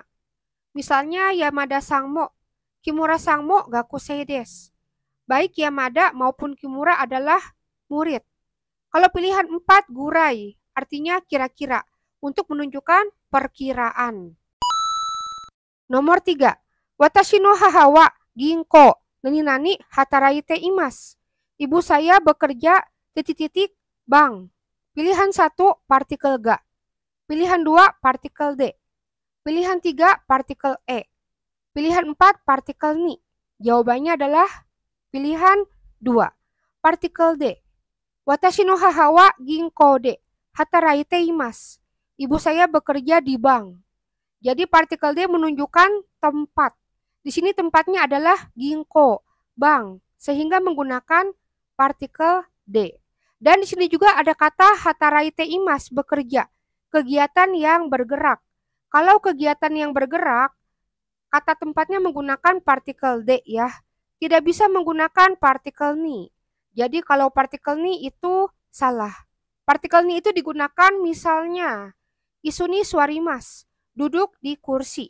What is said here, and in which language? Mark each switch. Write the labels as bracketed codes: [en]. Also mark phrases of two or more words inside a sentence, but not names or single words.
[ja] Misalnya 山田さんも、木村さんも学生です. [id] Baik Yamada maupun Kimura adalah murid. Kalau pilihan 4 gurai, artinya kira-kira, untuk menunjukkan perkiraan. Nomor 3. [ja] 私の母は銀行なに働いています. [id] Ibu saya bekerja ... bank. Pilihan 1 partikel ga. Pilihan 2 partikel d. Pilihan 3 partikel e. Pilihan 4 partikel ni. Jawabannya adalah pilihan 2 partikel d. [ja] 私の母は銀行で働いています. [id] Ibu saya bekerja di bank. Jadi partikel D menunjukkan tempat. Di sini tempatnya adalah ginko, bank, sehingga menggunakan partikel D. Dan di sini juga ada kata [ja] 働いています, [id] bekerja, kegiatan yang bergerak. Kalau kegiatan yang bergerak, kata tempatnya menggunakan partikel D ya. Tidak bisa menggunakan partikel ni. Jadi kalau partikel ni itu salah. Partikel ni itu digunakan misalnya [ja] いすにすわります, [id] duduk di kursi.